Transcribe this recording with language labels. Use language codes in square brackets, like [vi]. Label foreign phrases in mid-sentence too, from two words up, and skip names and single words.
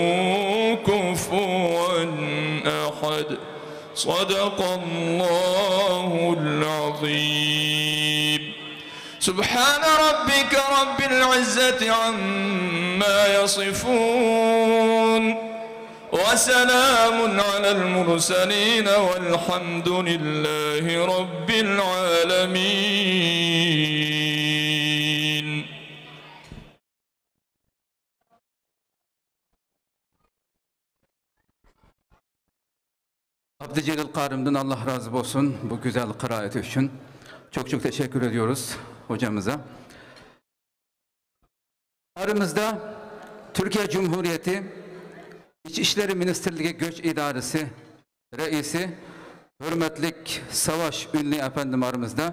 [ar] كفوا أحد صدق الله العظيم سبحان ربك رب العزة عما يصفون وسلام على المرسلين والحمد لله رب العالمين. [tr] Abdücelil Karim'den Allah razı olsun bu güzel kıraati için. Çok çok teşekkür ediyoruz hocamıza. Aramızda Türkiye Cumhuriyeti İçişleri Ministerliği Göç İdaresi Reisi hürmetlik Savaş Ünlü efendim aramızda.